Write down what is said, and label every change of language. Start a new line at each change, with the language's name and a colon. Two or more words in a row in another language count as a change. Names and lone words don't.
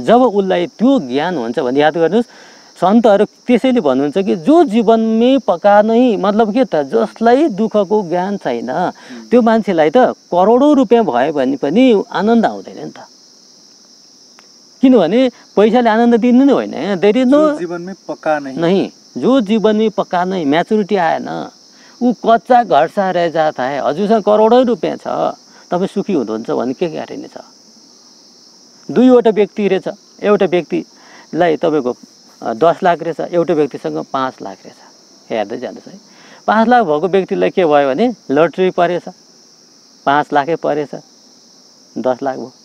Nepali: जब उसलाई त्यो ज्ञान हुन्छ भने याद गर्नुहोस्, सन्तहरू त्यसैले भन्नुहुन्छ कि जो जीवनमै पका नै मतलब के त जसलाई दुःखको ज्ञान छैन त्यो मान्छेलाई त करोडौँ रुपियाँ भयो भने पनि आनन्द आउँदैन नि त। किनभने पैसाले आनन्द दिनु नै होइन,
English: There is no
Nepali: जीवनमै पक्का नहीं, जो जीवनमै पक्का नै म्याचुरिटी आएन ऊ
Hindi: कच्चा घर सा रह जाता है।
Nepali: हजुरसँग करोडौँ रुपियाँ छ, तपाईँ सुखी हुनुहुन्छ भने के ग्यारेन्टी छ? दुईवटा व्यक्ति रहेछ, एउटा व्यक्तिलाई तपाईँको 10 लाख रहेछ, एउटा व्यक्तिसँग 5 लाख रहेछ। हेर्दै जानुहोस् है, 5 लाख भएको व्यक्तिलाई के भयो भने लटरी परेछ, 5 लाखै परेछ, 10 लाख भयो।